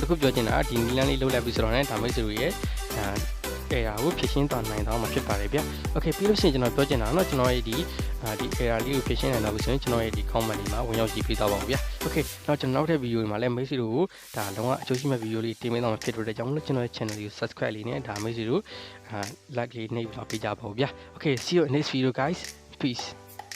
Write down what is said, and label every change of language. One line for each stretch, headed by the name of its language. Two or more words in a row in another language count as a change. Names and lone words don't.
Burmese: ခုပြောချင်တာဒီနည်းလမ်းလေးလုပ်လိုက်ပြီဆိုတော့လည်းဒါမိတ်ဆွေတို့ရဲ့error ကိုဖြေရှင်းသွားနိုင်တော့မှာဖြစ်ပါတယ်ဗျာ okay ပြီးလို့ရှိရင်ကျွန်တော်ပြောချင်တာเนาะကျွန်တော်ရဲ့ဒီ error လေးကိုဖြေရှင်းနိုင်တော့ပြီဆိုရင်ကျွန်တော်ရဲ့ဒီ comment လေးမှာဝင်ရောက်ကြည့်ပေးသွားပါဦးဗျာ okay တော့ကျွန်တော်နောက်ထပ်ဗီဒီယိုတွေမှာလည်းမိတ်ဆွေတို့ကိုဒါလုံးဝအကျိုးရှိမဲ့ဗီဒီယိုလေးတင်ပေးသွားမှာဖြစ်တဲ့ကြောင့်မို့လို့ကျွန်တော်ရဲ့ channel လေးကို subscribe လေးနဲ့ဒါမိတ်ဆွေတို့like လေးနှိပ်ပြီးတော့ပေးကြပါဦးဗျာ
English: okay see you in next video guys peace